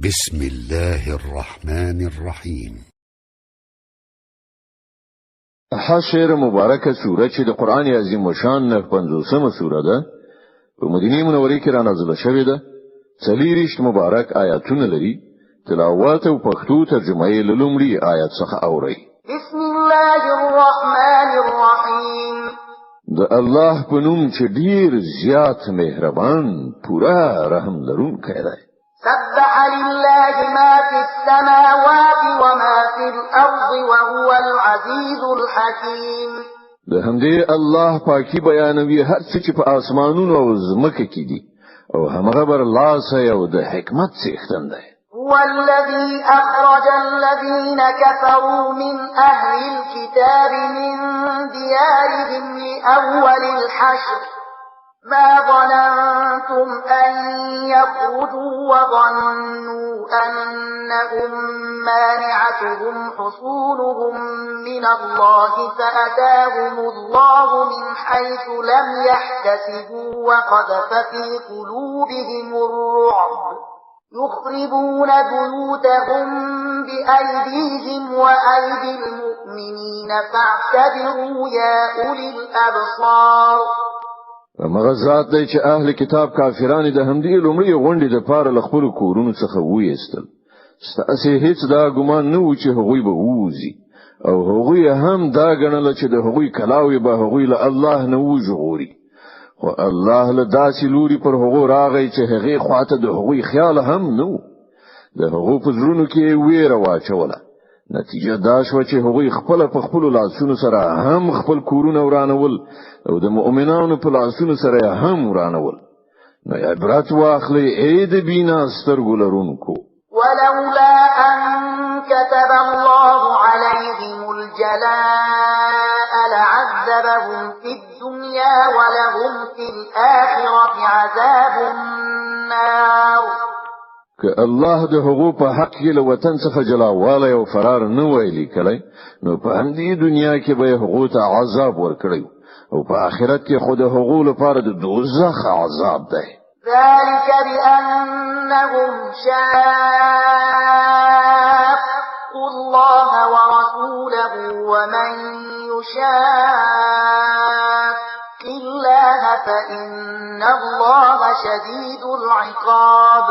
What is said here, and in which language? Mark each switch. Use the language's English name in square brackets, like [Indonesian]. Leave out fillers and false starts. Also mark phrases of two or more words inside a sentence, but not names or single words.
[Arabic] بسم الله الرحمن الرحيم. [Pashto] حشر مبارکه سوره چې د قران عظیم شان نه 50مه سوره ده په مدینه منوره کې را نازله شوې ده. څلېرشت مبارک آیاتونه لري. تلاوت او پښتو ترجمه یې لومړی آیت څخه اوري. [Arabic] بسم الله الرحمن الرحیم. [Pashto] د الله په نوم چې ډیر زیات مهربان پورا رحم لرونکی دی. [Arabic] سبح لله ما في السماوات وما في الأرض وهو العزيز الحكيم. [Pashto] د همدې الله پاکي بیانوي هر څه چې په اسمانونو او زمکه کې دي او همغه بر الله سره او د حکمت څښتن دی. [Arabic] هو الذي أخرج الذين كفروا من أهل الكتاب من ديارهم لأول الحشر ما ظننتم أن يخرجوا وظنوا أنهم مانعتهم حصولهم من الله فأتاهم الله من حيث لم يحتسبوا وقذف في قلوبهم الرعب يخربون بيوتهم بأيديهم وأيدي المؤمنين فاعتبروا يا أولي الأبصار. [Pashto] مغزات دی چې اهل کتاب کافرانو د همدې لومړی غونډې د پاره لخپل کورونو څخه وېستل. ستاسو هیڅ دا ګمان نه و چې هغوی به ووزي او هغوی هم دا ګڼل چې د هغوی کلاوي به هغوی له الله نه وژغوري. خو الله له داسې لوري پر هغو راغی چې هغه خواته د هغوی خیال هم نه د هغو په زړونو کې ویره واچوله. نتیجه دا شو چې هغوی خپل په خپل لاسونو سره هم خپل کورونه ورانول او د مؤمنانو په لاسونو سره هم ورانول. نو عبرت واخلي اې د بینا سترګو لرونکو. [Arabic] ولولا أن كتب الله عليهم الجلاء لعذبهم في الدنيا ولهم في الآخرة عذاب النار. [Pashto] که الله د هغو په حق کې له وطن څخه جلاواله او فرار نه ویلي کړي نو په همدې دنیا کې به هغو ته عذاب ورکړي او په آخرت کې خود هغو لپاره د دوزخ عذاب دی. [Arabic] ذلك بأنهم شاقوا الله ورسوله ومن يشاق الله فإن الله شديد العقاب.